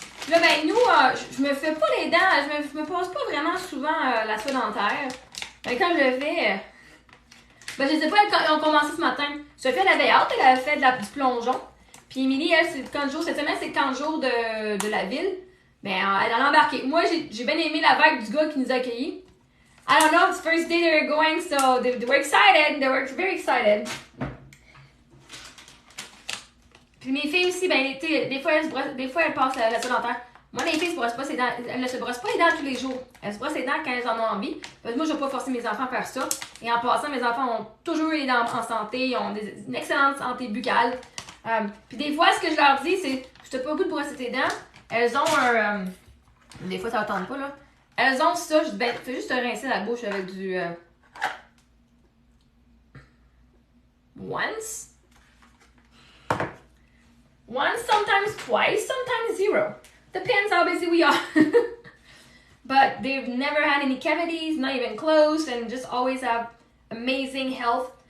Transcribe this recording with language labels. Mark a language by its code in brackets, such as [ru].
[fr] Là, ben, nous, je me fais pas les dents. Je me passe pas vraiment souvent la soie dentaire. Mais quand je le fais... ben, je sais pas, quand on commencé ce matin. Sophie, elle avait hâte, elle avait fait du plongeon. Puis Émilie, elle, c'est 40 jours. Cette semaine, c'est 40 jours de la ville. Ben, elle a embarqué. Moi, j'ai bien aimé la vibe du gars qui nous a accueillis. [en] I don't know, it's the first day they were going, so they were excited. They were very excited. [fr] Puis mes filles aussi, ben, des fois, elles passent la soie dentaire. Moi, les filles se brossent pas ses dents. Elles ne se brossent pas les dents tous les jours. Elles se brossent les dents quand elles en ont envie. Parce que moi, je ne vais pas forcer mes enfants à faire ça. Et en passant, mes enfants ont toujours eu les dents en santé. Ils ont une excellente santé buccale. Puis des fois, ce que je leur dis, c'est je t'ai pas le goût de brosser tes dents. Elles ont un... des fois, ça ne tente pas, là. Elles ont ça. Je dis, ben, fais juste te rincer la bouche avec du... [en] Once, sometimes twice, sometimes zero. Depends how busy we are. But they've never had any cavities, not even close, and just always have amazing health.